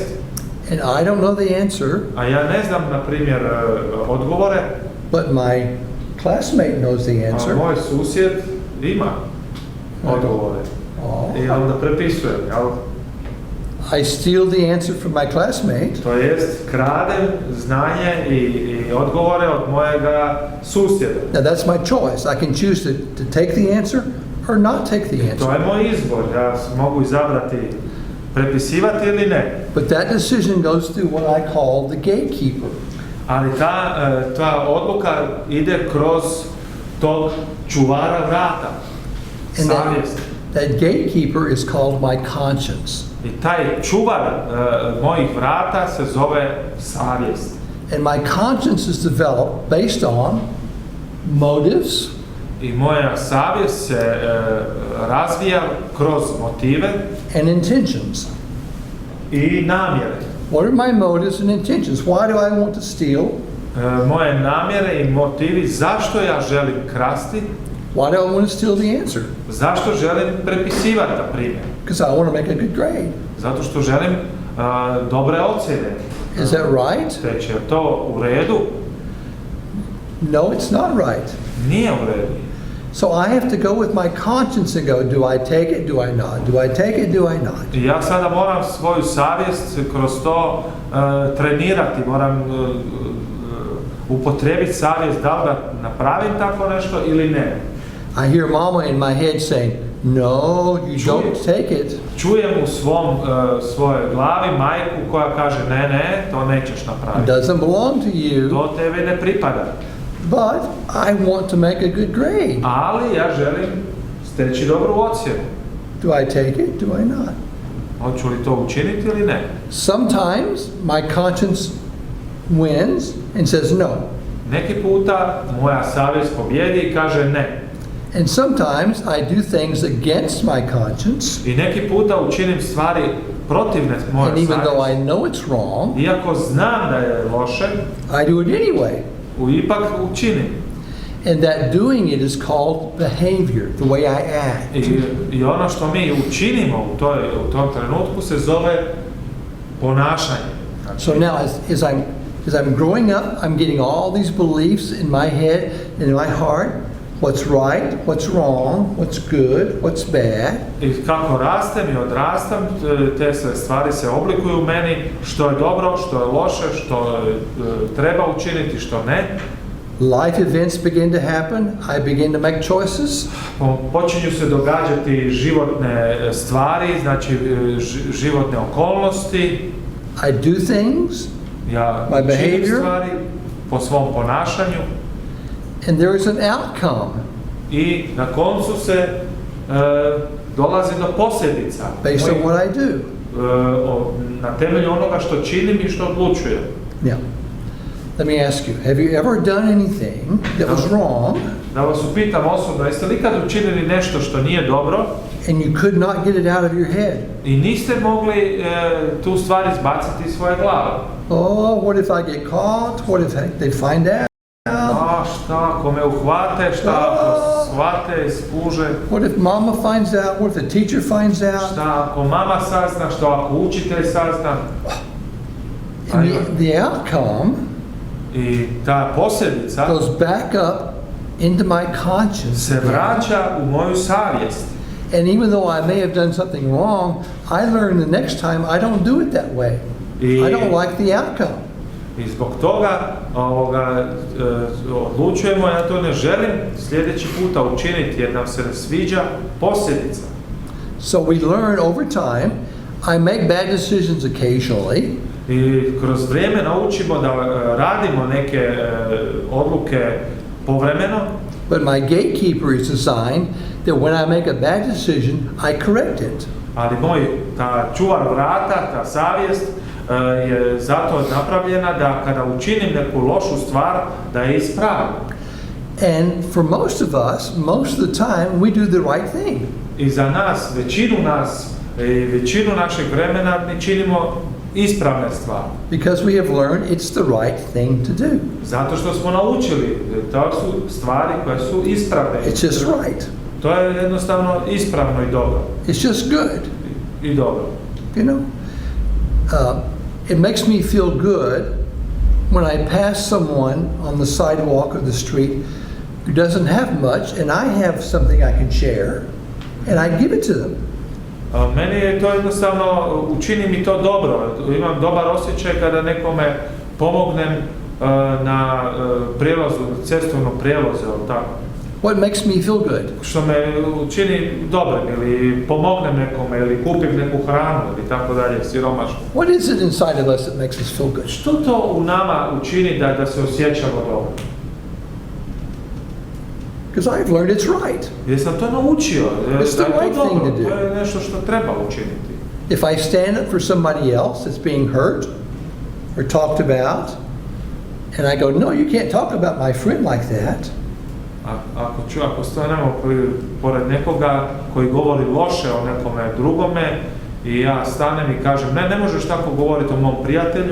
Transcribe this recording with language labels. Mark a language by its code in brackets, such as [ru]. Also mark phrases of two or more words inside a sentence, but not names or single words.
[en] and I don't know the answer, [hr] a ja ne znam, na primjer, odgovore, [en] but my classmate knows the a answer. [hr] moj susjed ima odgovore. [en] Oh. [hr] I onda prepisujem, jel? [en] I steal the answer from my classmate, [hr] To jest, kradem znanje i odgovore od mojega susjeda. [en] now that's my choice. I can choose to take the answer or not take the [hr] To [en] answer. [hr] je moj izbor, ja mogu izabrati prepisivati ili ne. [en] But that decision goes through what I call the gatekeeper. [hr] Ali ta odluka ide kroz tog čuvara vrata, [en] And [hr] savjest. [en] that gatekeeper is called my conscience. [hr] I taj čuvar mojih vrata se zove savjest. [en] And my conscience is developed based on motives, [hr] I moja savjest se razvija kroz motive [en] and intentions. [hr] i namjere. [en] What are my motives and intentions? Why do I want to steal? [hr] Moje namjere i motivi, zašto ja želim krasti, [en] Why do I want to steal the answer? [hr] zašto želim prepisivati, na primjer. [en] Because I want to make a good grade. [hr] Zato što želim dobre ocjene. [en] Is that right? [hr] Teče to u redu? [en] No, it's not right. [hr] Nije u redu. [en] So I have to go with my conscience and go, do I take it, do I not? Do I take it, do I not? [hr] I ja sada moram svoju savjest kroz to trenirati, moram upotrijebiti savjest da li da napravim tako nešto ili ne. [en] I hear mama in my head saying, no, you don't take it. [hr] Čujem u svojoj glavi majku koja kaže ne, to nećeš [en] It [hr] napraviti. [en] doesn't belong to you, [hr] To tebi ne pripada. [en] but I want to make a good grade. [hr] Ali ja želim steći dobru ocjenu. [en] Do I take it, do I not? [hr] Hoću li to učiniti ili ne? [en] Sometimes my conscience wins and says no. [hr] Neki puta moja savjest pobjedi i kaže ne. [en] And sometimes I do things against my conscience, [hr] I neki puta učinim stvari protivne moje [en] and even though I [hr] savjesti. [en] know it's wrong, [hr] Iako znam da je loše, [en] I do it anyway. [hr] ipak učinim. [en] And that doing it is called behavior, the way I act. [hr] I ono što mi učinimo u tom trenutku se zove ponašanje. [en] So now as I'm growing up, I'm getting all these beliefs in my head and in my heart. What's right, what's wrong, what's good, what's bad. [hr] I kako rastem i odrastam, te sve stvari se oblikuju u meni, što je dobro, što je loše, što treba učiniti, što ne. [en] Life events begin to happen. I begin to make choices. [hr] Počinju se događati životne stvari, znači životne okolnosti. [en] I do things, [hr] Ja [en] My [hr] činim [en] behavior. [hr] stvari po svom ponašanju [en] and there is an outcome [hr] i na koncu se dolazi do posljedica [en] based on what I do. [hr] na temelju onoga što činim i što odlučujem. [en] Now, let me ask you, have you ever done anything that was wrong [hr] Da vas upitam osobno, jeste li ikad učinili nešto što nije dobro [en] and you could not get it out of your head? [hr] i niste mogli tu stvar izbaciti iz svoje glave? [en] Oh, what if I get caught? What if they find out? [hr] A šta ako me uhvate, šta ako shvate i skuže, [en] What if mama finds out? What if the teacher finds out? [hr] šta ako mama sazna, što ako učitelj sazna. [en] And the outcome [hr] I ta posljedica [en] goes back up into my conscience. [hr] se vraća u moju savjest. [en] And even though I may have done something wrong, I learn the next time I don't do it that way. I don't like the outcome. [hr] I zbog toga odlučujemo, ja to ne želim sljedeći puta učiniti jer nam se ne sviđa posljedica. [en] So we learn over time. I make bad decisions occasionally. [hr] I kroz vrijeme naučimo da radimo neke odluke povremeno. [en] But my gatekeeper is designed that when I make a bad decision, I correct it. [hr] Ali ta čuvar vrata, ta savjest je zato napravljena da kada učinim neku lošu stvar, da je ispravim. [en] And for most of us, most of the time, we do the right thing. [hr] I za nas, većinu našeg vremena mi činimo ispravne stvari. [en] Because we have learned it's the right thing to do. [hr] Zato što smo naučili, to su stvari koje su ispravne. [en] It's just right. [hr] To je jednostavno ispravno i dobro. [en] It's just good. [hr] I dobro. [en] You know? It makes me feel good when I pass someone on the sidewalk or the street who doesn't have much and I have something I can share and I give it to them. [hr] Meni je to jednostavno, učini mi to dobro. Imam dobar osjećaj kada nekome pomognem na prijevozu, cestovnom prijevozu, tako. [en] What makes me feel good? [hr] Što me učini dobrim ili pomognem nekome ili kupim neku hranu ili tako dalje, siromašno. [en] What is it inside of us that makes us feel good? [hr] Što to u nama učini da se osjećamo dobro? [en] Because I've learned it's right. [hr] Jer sam to naučio, [en] It's the [hr] da je [en] right [hr] to [en] thing [hr] dobro, [en] to do. [hr] to je nešto što treba učiniti. [en] If I stand up for somebody else that's being hurt or talked about, and I go, no, you can't talk about my friend like that. [hr] Ako stanemo pored nekoga koji govori loše o nekome drugome i ja stanem i kažem, ne možeš tako govoriti o mom prijatelju,